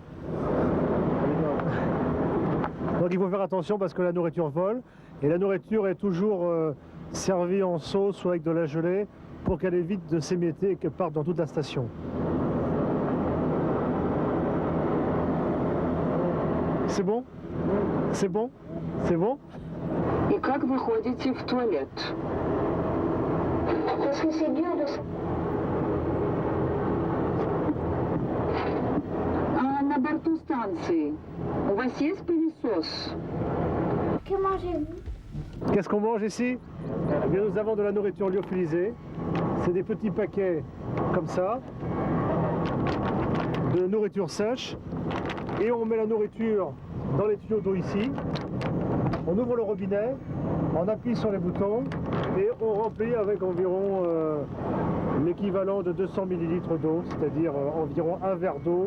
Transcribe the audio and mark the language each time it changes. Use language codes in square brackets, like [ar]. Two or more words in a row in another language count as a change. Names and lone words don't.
[fr] Donc il faut faire attention parce que la nourriture vole. Et la nourriture est toujours servie en sauce ou avec de la gelée pour qu'elle évite de s'émietter et qu'elle parte dans toute la station. C'est bon? C'est bon? C'est bon? [ru] И как вы ходите в туалет? [fr] Parce que c'est dur de... [ru] А на борту станции у вас есть пылесос? [fr] Que mangez-vous? Qu'est-ce qu'on mange ici? Eh bien, nous avons de la nourriture lyophilisée. C'est des petits paquets comme ça, de nourriture sèche. Et on met la nourriture dans les tuyaux d'eau ici. On ouvre le robinet, on appuie sur les boutons et on remplit avec environ l'équivalent de 200 ml d'eau, c'est-à-dire environ un verre d'eau.